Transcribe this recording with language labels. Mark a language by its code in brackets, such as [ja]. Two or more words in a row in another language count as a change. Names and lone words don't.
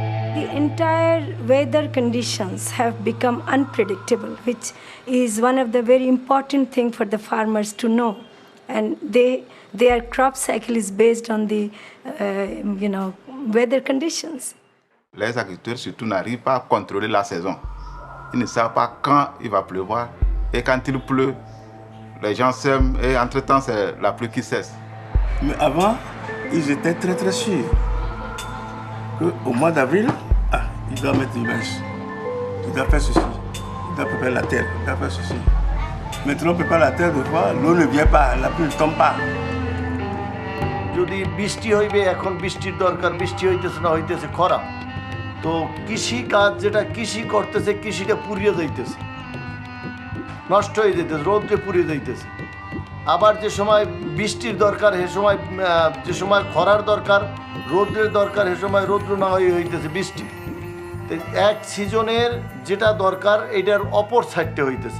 [en] The entire weather conditions have become unpredictable, which is one of the very important things for the farmers to know. And their crop cycle is based on the, weather conditions. [fr] Les agriculteurs surtout n'arrivent pas à contrôler la saison. Ils ne savent pas quand il va pleuvoir. Et quand il pleut, les gens sèment et entre-temps, c'est la pluie qui cesse. Mais avant, ils étaient très très sûrs qu'au mois d'avril, il doit mettre une bêche. Il doit faire ceci. Il doit préparer la terre. Il doit faire ceci. Maintenant, on prépare la terre de fois, l'eau ne vient pas, la pluie ne tombe pas. [bn] যদি বৃষ্টি হইবে এখন বৃষ্টির দরকার বৃষ্টি হইতেছে না হইতেছে খরা তো কৃষি কাজ যেটা কৃষি করতেছে কৃষিটা পুড়িয়ে যাইতেছে নষ্ট হয়ে যাইতেছে রোদে পুড়িয়ে যাইতেছে আবার যে সময় বৃষ্টির দরকার সে সময় যে সময় খরার দরকার রোদের দরকার সে সময় রৌদ্র না হইতেছে বৃষ্টি তো এক সিজনের যেটা দরকার এটার অপর সাইডটা হইতেছে